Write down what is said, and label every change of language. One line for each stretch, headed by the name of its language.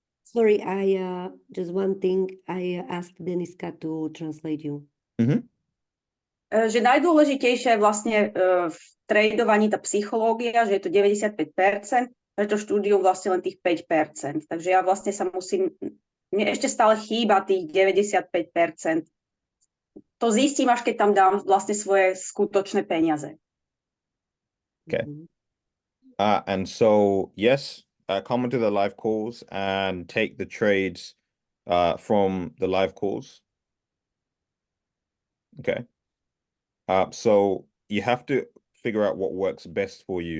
English: Sorry, just one thing, I asked Deniska to translate you.
Slovak: Že najdôležitejšie je vlastne v tradovaní tá psychológia, že je to 95%, že to štúdium vlastne len tých 5%. Takže ja vlastne sa mne ešte stále chýba tých 95%. To zistím, až keď tam dám vlastne svoje skutočné peniaze.
English: Okay. And so, yes, come into the live calls and take the trades from the live calls. Okay. So you have to figure out what works best for you.